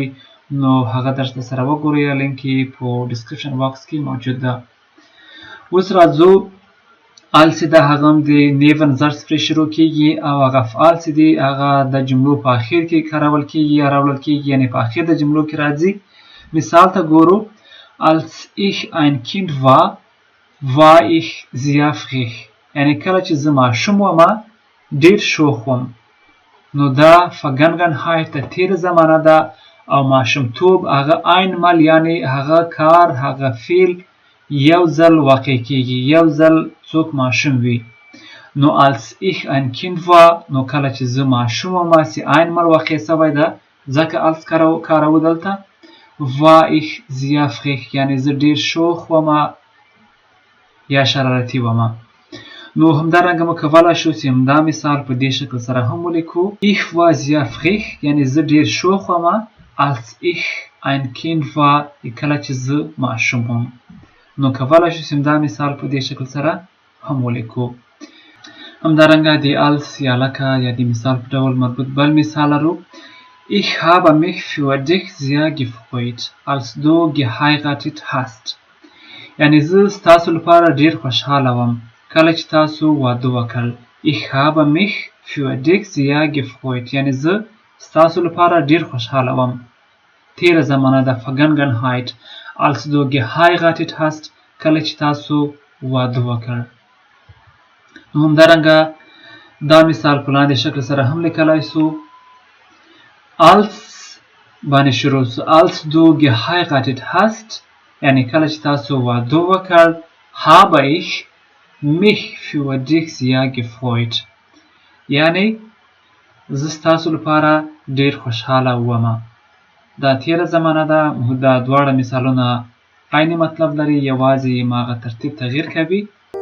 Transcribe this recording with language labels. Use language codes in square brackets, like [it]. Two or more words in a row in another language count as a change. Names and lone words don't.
[ps] نو هغه درس سره وګورئ، لینک یې په ډسکریپشن باکس کې موجود ده. اوس راځو als ده هغه هم د نیون ظرف پرې شروع کیږي، او هغه افعال چې دي هغه د جملو په اخر کې کارول کیږي یا راوړل کیږي، یعنی په اخر د جملو کې راځي. مثال ته ګورو. [de] als ich ein Kind war ich sehr frech [ps] یعنی کله چې زه ماشوم وم ډیر شوخ وم. نو دا vergangenheit د تیره زمانه ده، او ماشومتوب هغه einmal یعنی هغه کار هغه فعل یو ځل واقع کیږي، یو ځل څوک ماشوم وي. نو [de] als ich ein Kind war [ps] نو کله چې زه ماشوم وم چې einmal واقع شوی ده ځکه als کارو دلته. [de] war ich sehr frech [ps] یعنی زه ډیر شوخ وم یا شرارتي وم. نو همدارنګه موږ کولای شو چې همدا مثال په دې شکل سره هم ولیکو. [de] ich war sehr frech [ps] یعنی زه ډیر شوخ وم [de] als ich ein Kind war [ps] کله چې زه ماشوم وم. نو کولای شو چې همدا مثال په دې شکل سره هم ولیکو. همدارنګه د als یا لکه یا د مثال په ډول مربوط بل مثال لرو. [de] Ich habe mich für dich sehr gefreut, als du geheiratet hast. [ps] یعنی زه ستاسو لپاره ډیر خوشحاله وم کله چې تاسو واده وکړ. [de] Ich habe mich für dich sehr gefreut. [ps] یعنی زه ستاسو لپاره ډیر خوشحاله وم. تیره زمانه د [de] Vergangenheit als du geheiratet hast [ps] کله چې تاسو واده وکړ. نو همدارنګه دا مثال په لاندې شکل سره هم لیکلای سو. als باندې شروع سو. [de] als du geheiratet hast [ps] یعنی کله چې تاسو واده وکړ [de] habe ich mich für dich sehr gefreut. [ps] یعنی زه ستاسو لپاره ډیر خوشحاله وم. دا تیره زمانه ده. دا دواړه مثالونه عین مطلب لري، یوازې هماغه ترتیب تغییر کوي.